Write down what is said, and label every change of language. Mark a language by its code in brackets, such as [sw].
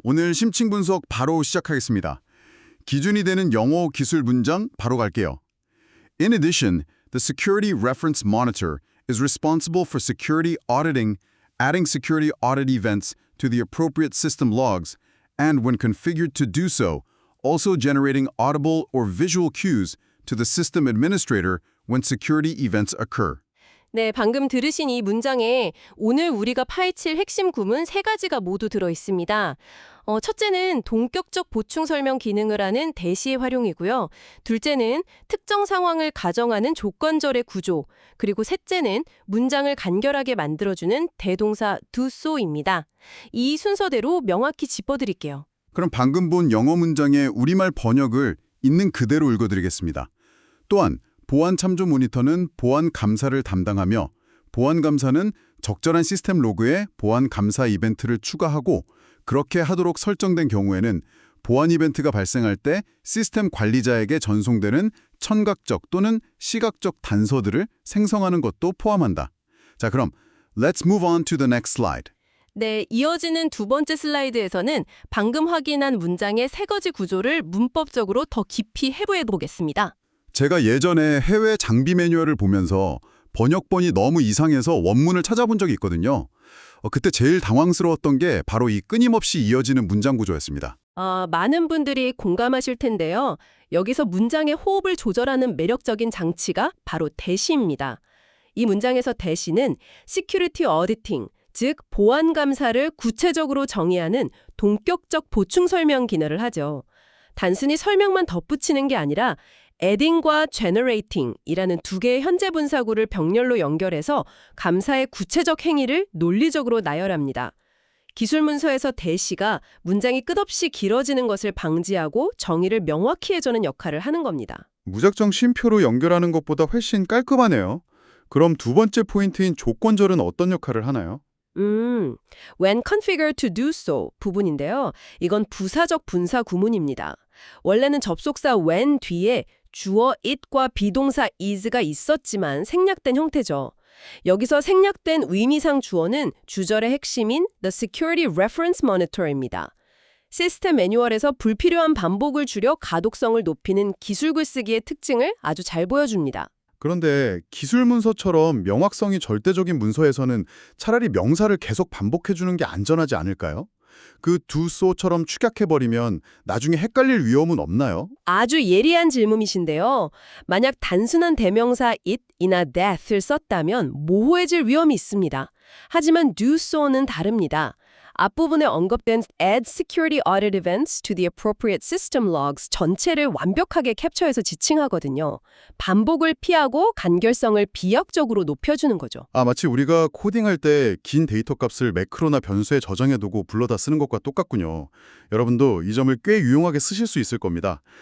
[ko] 오늘 심층 분석 바로 시작하겠습니다. 기준이 되는 영어 기술 문장 바로 갈게요. [en] In addition, the Security Reference Monitor is responsible for security auditing, adding security audit events to the appropriate system logs, and when configured to do so, also generating audible or visual cues to the system administrator when security events occur. [ko] 네, 방금 들으신 이 문장에 오늘 우리가 파헤칠 핵심 구문 세 가지가 모두 들어 있습니다. 첫째는 동격적 보충 설명 기능을 하는 대시의 활용이고요. 둘째는 특정 상황을 가정하는 조건절의 구조, 그리고 셋째는 문장을 간결하게 만들어주는 대동사 do so입니다. 이 순서대로 명확히 짚어드릴게요. 그럼 방금 본 영어 문장의 우리말 번역을 있는 그대로 읽어드리겠습니다. 또한 보안 참조 모니터는 보안 감사를 담당하며 보안 감사는 적절한 시스템 로그에 보안 감사 이벤트를 추가하고 그렇게 하도록 설정된 경우에는 보안 이벤트가 발생할 때 시스템 관리자에게 전송되는 청각적 또는 시각적 단서들을 생성하는 것도 포함한다. 자, 그럼 [en] Let's move on to the next slide. [ko] 네, 이어지는 두 번째 슬라이드에서는 방금 확인한 문장의 세 가지 구조를 문법적으로 더 깊이 해부해 보겠습니다. 제가 예전에 해외 장비 매뉴얼을 보면서 번역본이 너무 이상해서 원문을 찾아본 적이 있거든요. 그때 제일 당황스러웠던 게 바로 이 끊임없이 이어지는 문장 구조였습니다. 많은 분들이 공감하실 텐데요. 여기서 문장의 호흡을 조절하는 매력적인 장치가 바로 대시입니다. 이 문장에서 대시는 [en] Security Auditing, [ko] 즉 보안 감사를 구체적으로 정의하는 동격적 보충 설명 기능을 하죠. 단순히 설명만 덧붙이는 게 아니라 adding과 generating이라는 두 개의 현재 분사구를 병렬로 연결해서 감사의 구체적 행위를 논리적으로 나열합니다. 기술 문서에서 대시가 문장이 끝없이 길어지는 것을 방지하고 정의를 명확히 해주는 역할을 하는 겁니다. 무작정 쉼표로 연결하는 것보다 훨씬 깔끔하네요. 그럼 두 번째 포인트인 조건절은 어떤 역할을 하나요? [en] When configured to do so [ko] 부분인데요. 이건 부사적 분사 구문입니다. 원래는 접속사 when 뒤에 주어 it과 비동사 is가 있었지만 생략된 형태죠. 여기서 생략된 의미상 주어는 주절의 핵심인 [en] the Security Reference Monitor [ko] 입니다. 시스템 매뉴얼에서 불필요한 반복을 줄여 가독성을 높이는 기술 글쓰기의 특징을 아주 잘 보여줍니다. 그런데 기술 문서처럼 명확성이 절대적인 문서에서는 차라리 명사를 계속 반복해주는 게 안전하지 않을까요? 그 do so처럼 축약해버리면 나중에 헷갈릴 위험은 없나요? 아주 예리한 질문이신데요. 만약 단순한 대명사 it이나 that을 썼다면 모호해질 위험이 있습니다. 하지만 do so는 다릅니다. 앞부분에 언급된 [en] add security audit events to the appropriate system logs [ko] 전체를 완벽하게 캡처해서 지칭하거든요. 반복을 피하고 간결성을 비약적으로 높여주는 거죠. 마치 우리가 코딩할 때 긴 데이터 값을 매크로나 변수에 저장해두고 불러다 쓰는 것과 똑같군요. 여러분도 이 점을 꽤 유용하게 쓰실 수 있을 겁니다.